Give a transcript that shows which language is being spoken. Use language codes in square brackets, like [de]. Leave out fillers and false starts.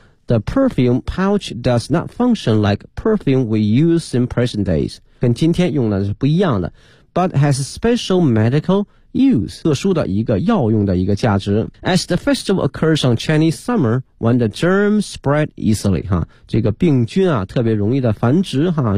[en] The perfume pouch does not function like perfume we use in present days. [zh] 跟今天用的是不一样的。 [en] But has special medical use. [zh] 特殊的一个药用的一个价值。 [en] As the festival occurs on Chinese summer, when the germ spread easily. [zh] 哈，这个病菌啊特别容易的繁殖哈。